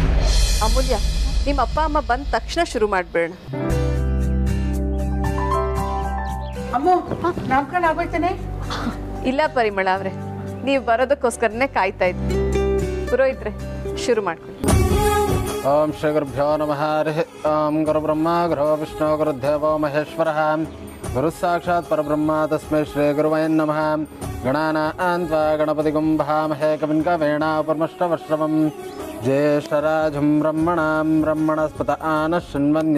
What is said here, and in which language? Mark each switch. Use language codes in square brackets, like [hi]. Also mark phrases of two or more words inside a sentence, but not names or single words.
[kn] ಅಮೂಲ್ಯ, ನಿಮ್ಮ ಅಪ್ಪ ಅಮ್ಮ ಬಂದ ತಕ್ಷಣ ಶುರು ಮಾಡ್ಬೇಡ. ಅಮ್ಮು ನಾಮಕರಣ ಆಗೋಯ್ತೇನೆ? ಇಲ್ಲ ಪರಿಮಳ ಅವ್ರೆ, ನೀವು ಬರೋದಕ್ಕೋಸ್ಕರನೇ ಕಾಯ್ತಾ ಇದ್ವಿ. ಪುರೋಹಿತ್ರೆ, ಶುರು ಮಾಡ್ಕೊಳ್ಳಿ. [sa] ಓಂ ಶ್ರೀ ಗುರುಭ್ಯೋ ನಮಃ. ಹರಿ ಓಂ ಗುರು ಬ್ರಹ್ಮ ಗುರು ವಿಷ್ಣು ಗುರುದೇವೋ ಮಹೇಶ್ವರಃ ಗುರು ಸಾಕ್ಷಾತ್ ಪರಬ್ರಹ್ಮ ತಸ್ಮೈ ಶ್ರೀ ಗುರುವೇ ನಮಃ. ಗಣಾನಾನ್ ತ್ವಾ ಗಣಪತಿಗುಂ ಭಾಮಹೇ ಕವಿಂ ಕವೀನಾಪರ್ಮಷ್ಟವಶ್ರವಂ ಜ್ಯೇಷ್ಠರಾಜಂ ಬ್ರಹ್ಮಣಾಂ ಬ್ರಹ್ಮಣಸ್ಪತ ಆನಃ ಶೃಣ್ವನ್ಯ.